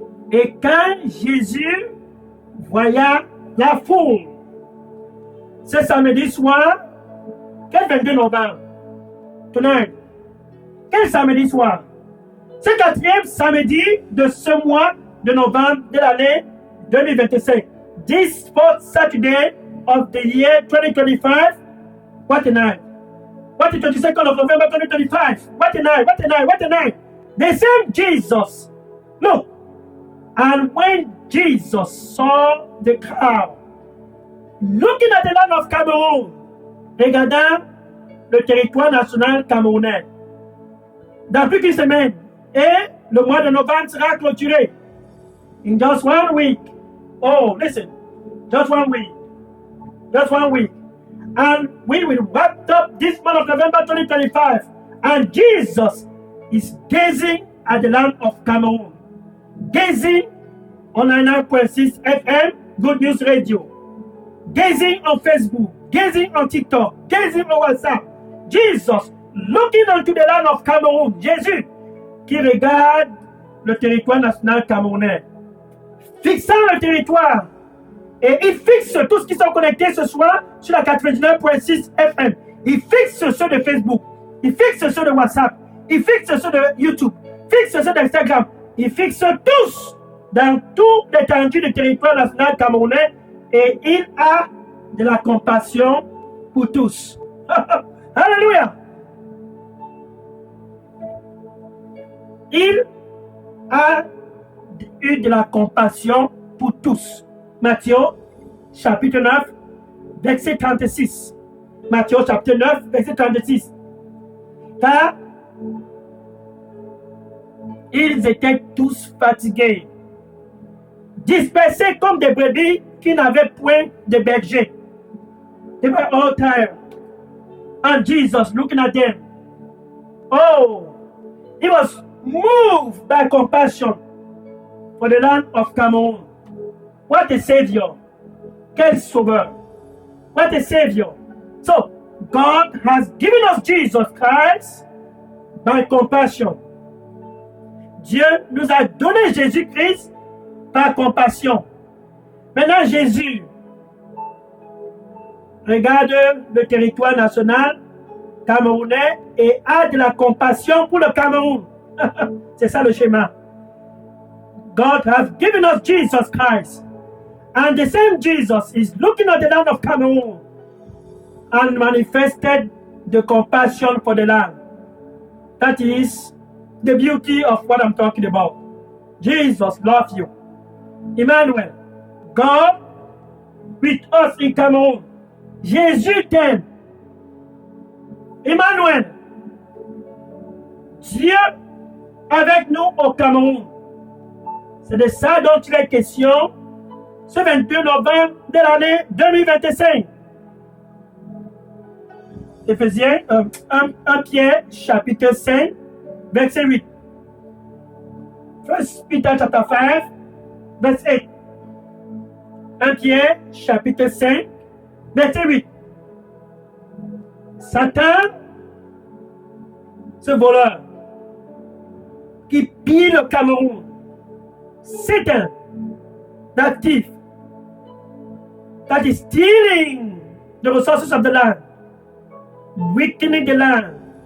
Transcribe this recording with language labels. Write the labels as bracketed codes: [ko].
[fr] Et quand Jésus voya la foule, ce samedi soir, quel 22 novembre? [en] Tonight. [fr] Quel samedi soir? Ce quatrième samedi de ce mois de novembre de l'année 2025. [en] This fourth Saturday of the year 2025. What a night. What the 22nd of November 2025. What a night, what a night, what a night. The same Jesus. Look. And when Jesus saw the crowd, looking at the land of Cameroon, [fr] regardant le territoire national camerounais, dans plus qu'une semaine, et le mois de novembre sera clôturé. [en] In just 1 week. Oh, listen. Just 1 week. Just 1 week. And we will wrap up this month of November 2025. And Jesus is gazing at the land of Cameroon. Gazing on 99.6 FM, Good News Radio. Gazing on Facebook. Gazing on TikTok. Gazing on WhatsApp. Jesus looking onto the land of Cameroon. [fr] Jésus qui regarde le territoire national camerounais. Fixant le territoire. Et il fixe tous ceux qui sont connectés ce soir sur la 99.6 FM. Il fixe ceux de Facebook. Il fixe ceux de WhatsApp. Il fixe ceux de YouTube. Fixe ceux d'Instagram. Il fixe tous dans tout l'étendue du territoire national camerounais. Et il a de la compassion pour tous. Alléluia. Il a eu de la compassion pour tous. Matthieu, chapitre 9, verset 36. Matthieu, chapitre 9, verset 36. Car ils étaient tous fatigués, dispersés comme des brebis qui n'avaient point de berger. [en] They were all tired. And Jesus, looking at them, oh, he was moved by compassion for the land of Cameroon. What a Savior. [fr] Quel sauveur. [en] What a Savior. So, God has given us Jesus Christ by compassion. [fr] Dieu nous a donné Jésus-Christ par compassion. Maintenant, Jésus regarde le territoire national camerounais et a de la compassion pour le Cameroun. C'est ça le schéma. [en] God has given us Jesus Christ. And the same Jesus is looking at the land of Cameroon and manifested the compassion for the land. That is the beauty of what I'm talking about. Jesus loves you. Emmanuel, God with us in Cameroun. [fr] Jésus t'aime. Emmanuel, Dieu avec nous au Cameroun. C'est de ça dont il est question ce 22 novembre de l'année 2025. Éphésiens 1 Pierre chapitre 5 verset 8. 1 Peter chapter 5 verset 8. 1 Pierre chapitre 5 verset 8. [en] Satan, [fr] ce voleur qui pille le Cameroun, [en] Satan, that thief, that is stealing the resources of the land, weakening the land.